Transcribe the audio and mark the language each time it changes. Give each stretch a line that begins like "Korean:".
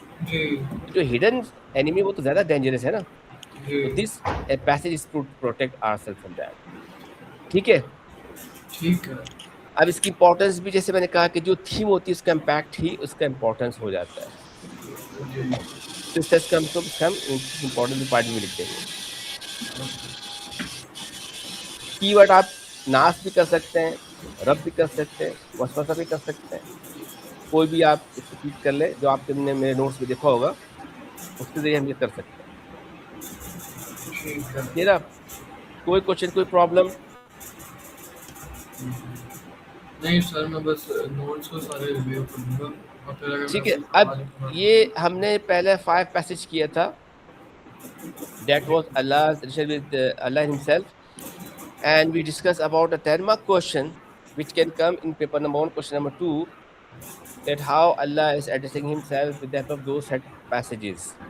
Urdu: جی جو ہڈن انیمی وہ تو زیادہ ڈینجرس ہے نا.
English: So this passage is to protect ourselves from that.
Urdu: ٹھیک ہے. ٹھیک ہے. اب اس کی امپورٹنس بھی جیسے میں نے کہا کہ جو تھیم ہوتی ہے اس کا امپیکٹ ہی اس کا امپورٹنس ہو جاتا ہے. تو اس طرح ہم امپورٹنس پارٹ بھی لکھ دیں گے. کی ورڈ آپ ناس بھی کر سکتے ہیں, رب بھی کر سکتے ہیں, وسوسہ بھی کر سکتے ہیں. کوئی بھی آپ اس کو ٹھیک کر لیں جو آپ نے میرے نوٹس میں دیکھا ہوگا, اس کے ذریعے ہم یہ کر سکتے ہیں. ٹھیک ہے, کوئی کوشچن, کوئی پرابلم؟ نہیں سر, میں بس نوٹس کو سارے ریویو کروں گا اور پھر اگر ٹھیک ہے. اب یہ ہم نے پہلے 5 پیسج کیا تھا.
English: That was Allah's relationship with Allah himself, and we discussed about a 10-mark question which can come in paper number 1, question number 2, that how Allah is addressing himself with the help of those set passages.